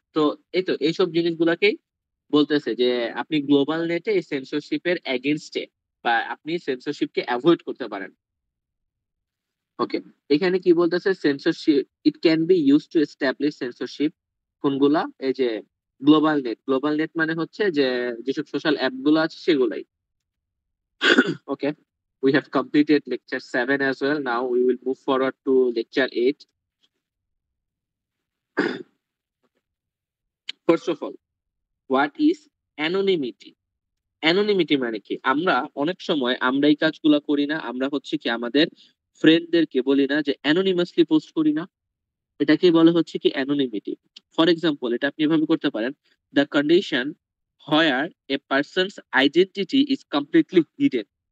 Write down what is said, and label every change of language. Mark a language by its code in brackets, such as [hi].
[bn] তো এই তো এইসব জিনিসগুলোকেই বলতেছে যে আপনি গ্লোবাল নেটে এই সেন্সরশিপের এগেনস্টে বা আপনি সেন্সরশিপকে অ্যাভয়েড করতে পারেন। [en] okay, [bn] এখানে কি বলতেছে, [en] Censorship it can be use to establish censorship. [bn] কোনগুলা, এই যে গ্লোবাল নেট, গ্লোবাল নেট মানে হচ্ছে যে যেসব সোশ্যাল অ্যাপ গুলো আছে সেগুলাই। [en] Okay, we have completed lecture 7 as well. Now we will move forward to lecture 8. First of all, what is anonymity? [bn] Anonymity মানে কি, আমরা অনেক সময় আমরা এই কাজগুলো করি না, আমরা হচ্ছে কি আমাদের ফ্রেন্ডদেরকে বলি না যে অ্যানোনিমাসলি পোস্ট করি না, এটাকে বলে হচ্ছে কি অ্যানোনিমিটি। [en] for example, [bn] এটা আপনি এভাবে করতে পারেন, [en] The condition where a person's identity is completely hidden.